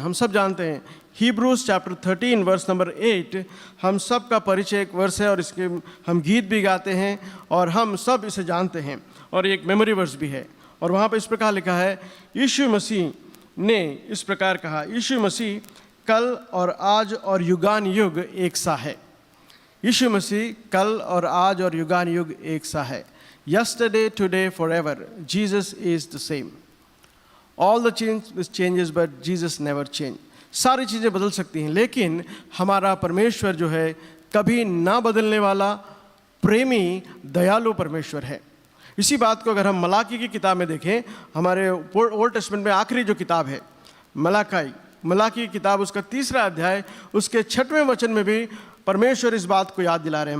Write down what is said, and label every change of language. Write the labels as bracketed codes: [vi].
[hi] हम सब जानते हैं Hebrews chapter 13 वर्स नंबर 8 हम सब का परिचय एक वर्स है और इसके हम गीत भी गाते हैं और हम सब इसे जानते हैं और एक मेमोरी वर्स भी है। और वहाँ पर इस प्रकार लिखा है, यीशु मसीह ने इस प्रकार कहा, यीशु मसीह कल और आज और युगान युग एक सा है। यीशु मसीह कल और आज और युगान युग एक सा है। [en] Yesterday, today, forever, Jesus is the same. All the changes, but Jesus never change. [hi] सारी चीज़ें बदल सकती हैं, लेकिन हमारा परमेश्वर जो है कभी ना बदलने वाला प्रेमी दयालु परमेश्वर है। इसी बात को अगर हम मलाकी की किताब में देखें, हमारे ओल्ड टेस्टमेंट में आखिरी जो किताब है मलाकी की किताब उसका 3रा अध्याय उसके 6वें वचन में भी परमेश्वर इस बात को याद दिला रहे हैं।